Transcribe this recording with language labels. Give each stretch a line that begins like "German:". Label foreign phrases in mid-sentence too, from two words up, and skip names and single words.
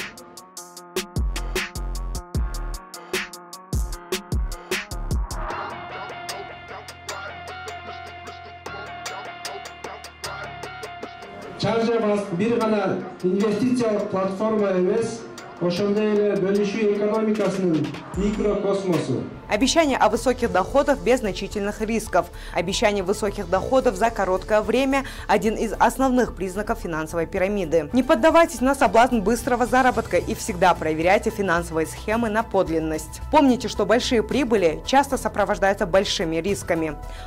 Kyrgyz: Чарчапас бир гана инвестициялык платформа эмес, ошондой эле бөлүшүү экономикасынын микрокосмосу.
Russian: Обещание о высоких доходах без значительных рисков. Обещание высоких доходов за короткое время – один из основных признаков финансовой пирамиды. Не поддавайтесь на соблазн быстрого заработка и всегда проверяйте финансовые схемы на подлинность. Помните, что большие прибыли часто сопровождаются большими рисками.